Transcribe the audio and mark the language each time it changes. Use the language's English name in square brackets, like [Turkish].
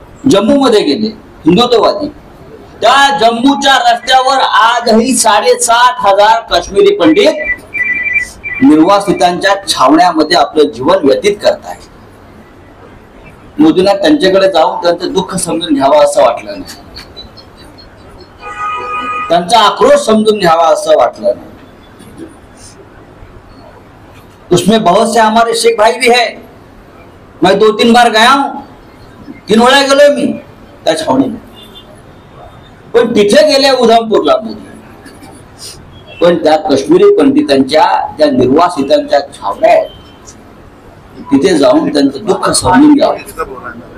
[Marathi] जम्मू मध्ये गेले हिंदुत्ववादी, त्या जम्मूच्या रस्त्यावर आजही 7,500 काश्मीरी पंडित निर्वासितांच्या छावण्यामध्ये आपलं जीवन व्यतीत करतायत. मोदींना त्यांच्याकडे जाऊन त्यांचं दुःख समजून घ्यावं असं वाटलं नाही, त्यांचा आक्रोश समजून घ्यावा असं वाटलं नाही. [Hindi] उसमें बहुत से हमारे सिख भाई भी है. मैं 2-3 बार गया हूं, [Marathi] 3 वेळा गेलोय मी त्या छावणीत. पण तिथे गेले उधमपूरला मोदी, पण त्या काश्मीरी पंडितांच्या ज्या निर्वासितांच्या छावण्या आहेत तिथे जाऊन त्यांचं दुःख समजून घ्यावं.